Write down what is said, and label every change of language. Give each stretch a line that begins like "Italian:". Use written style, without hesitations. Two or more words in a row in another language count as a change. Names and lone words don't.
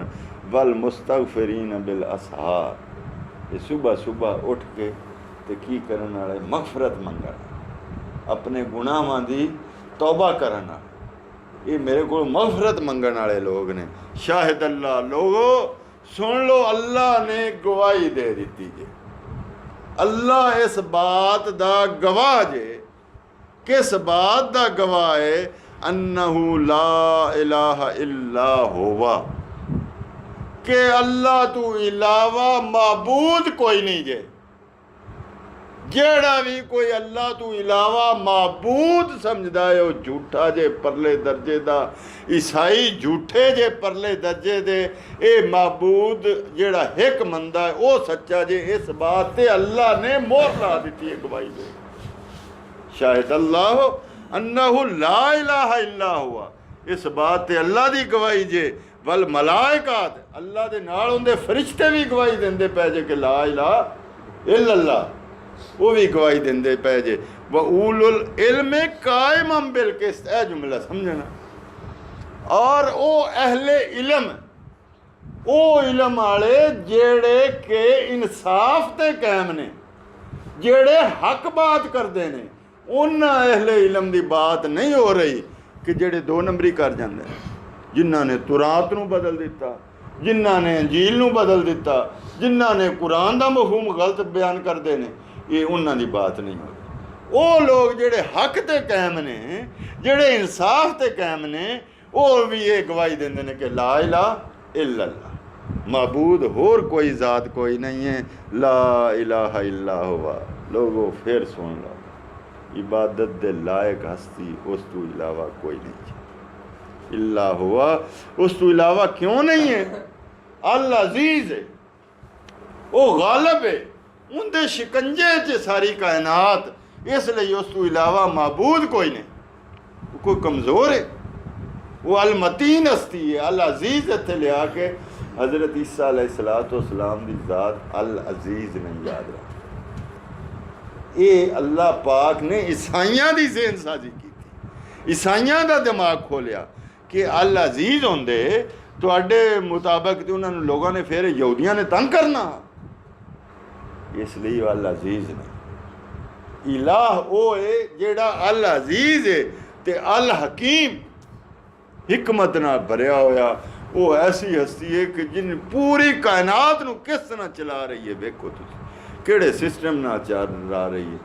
Arabic: والمستغفرين بالأسحار,
Punjabi: یہ صبح صبح اٹھ کے تے کی کرن والے، مغفرت منگن، اپنے گناہاں دی توبہ کرن والے. یہ میرے کو مغفرت منگن والے لوگ نے.
Arabic: شهد الله,
Punjabi: لوگو سن لو، اللہ نے گواہی دے دی جے، اللہ اس بات دا گواہ جے. کس بات دا گواہ ہے?
Arabic: أنه لا إله إلا هو,
Punjabi: کہ اللہ توں علاوہ معبود کوئی نہیں جے. جیڑا بھی کوئی اللہ توں علاوہ معبود سمجھدا ہے وہ جھوٹا جے، پرلے درجے دا. عیسائی جھوٹے جے، پرلے درجے دے. یہ معبود جیڑا ہک مندا ہے وہ سچا جے. اس بات تے اللہ نے مہر لا دی ہے، گواہی دے.
Arabic: شهد الله أنه لا إله إلا هو,
Punjabi: اس بات تے اللہ دی گواہی جے.
Arabic: والملائكة,
Punjabi: اللہ دے نال اوہدے فرشتے بھی گواہی دیندے پئے جے کہ
Arabic: لا إله إلا الله,
Punjabi: وہ بھی گواہی دیندے پئے جے.
Arabic: وأولو العلم قائما بالقسط,
Punjabi: اے جملہ سمجھنا. اور او اہل علم، او علم والے جیڑے کہ انصاف تے قائم نے، جیڑے حق بات کرتے نے. انہاں اہل علم دی بات نہیں ہو رہی کہ جیڑے دو نمبری کر جاندے، جنہاں نے تورات نوں بدل دتا، جنہاں نے انجیل نوں بدل دتا، جنہاں نے قرآن دا مفہوم غلط بیان کرتے ہیں. یہ انہاں دی بات نہیں ہو رہی. وہ لوگ جیڑے حق تے قائم نے، جیڑے انصاف تے قائم نے، وہ بھی یہ گواہی دیندے نے کہ
Arabic: لا إله إلا الله,
Punjabi: معبود ہور کوئی ذات کوئی نہیں ہے.
Arabic: لا إله إلا هو.
Punjabi: لوگو فیر سن لو، عبادت دے لائق ہستی اس تو علاوہ کوئی نہیں ہے.
Arabic: إلا هو,
Punjabi: اس تو علاوہ کیوں نہیں ہے؟ العزیز ہے، وہ غالب ہے، ان کے شکنجے چ ساری کائنات، اس لیے اس تو علاوہ معبود کوئی نہیں. وہ کوئی کمزور ہے؟ وہ المتین ہستی ہے. العزیز ایتھے لیا کے حضرت عیسیٰ علیہ السلام دی ذات العزیز نہیں یاد رکھا. یہ اللہ پاک نے عیسائیاں دی ذہن سازی کی، عیسائیاں دا دماغ کھولیا کہ العزیز ہوندے تہاڈے مطابق تے انہوں نے لوگوں نے فیر یہودیاں نے تنگ کرنا، اس لیے العزیز نے. الہ وہ ہے جیڑا العزیز ہے تے الحکیم، حکمت نال بھریا ہویا. وہ ایسی ہستی ہے کہ جن پوری کائنات نوں کس طرح چلا رہی ہے، ویکھو تسیں کیڑے سسٹم نال چلا رہی ہے.